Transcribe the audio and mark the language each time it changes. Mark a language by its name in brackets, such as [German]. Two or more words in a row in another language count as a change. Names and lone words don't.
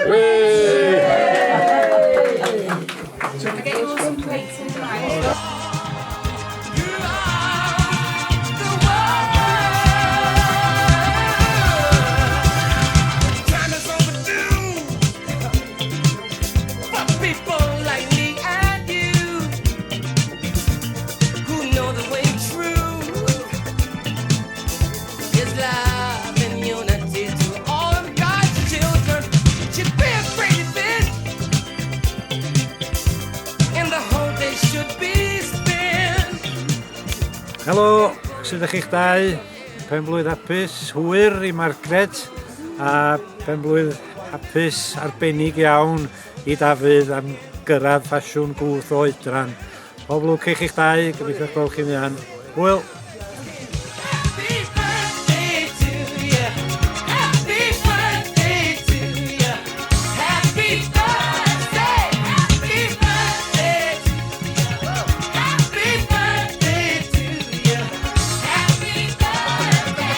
[English] time is overdue for people like me and you who know the way true is love and unity to all of God's children. Should be a great event, and the whole day should be spent. [Welsh] Helo, sut ydych chi'ch dau? Penblwydd hapus, hwyr i Margaret a penblwydd hapus arbennig iawn i Dafydd am gyrraedd ffasiwn gwth o oedran. Pob lwc i chi'ch dau, gobeithio gweld chi'n iawn. Hwyl! [English] Happy birthday to you. Happy birthday to you. Happy birthday. Happy birthday to you. Happy birthday to you. Happy birthday.